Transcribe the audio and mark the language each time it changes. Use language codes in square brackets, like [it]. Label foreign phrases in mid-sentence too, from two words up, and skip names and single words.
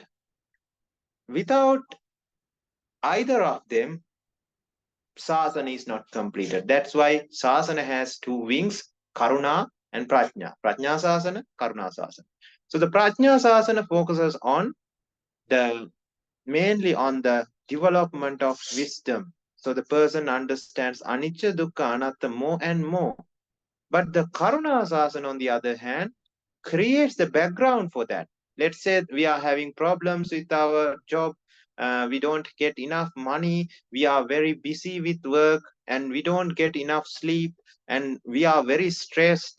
[en] Without either of them, Sasana is not completed. That's why Sasana has 2 wings, Karuna and Prajna. [pi] Prajna Sasana, Karuna Sasana. [en] So the [pi] Prajna Sasana [en] focuses on mainly on the development of wisdom. So the person understands [pi] anicca, dukkha, anatta [en] more and more. But the [pi] Karuna Sasana, [en] on the other hand, creates the background for that. Let's say we are having problems with our job, we don't get enough money, we are very busy with work, and we don't get enough sleep, and we are very stressed.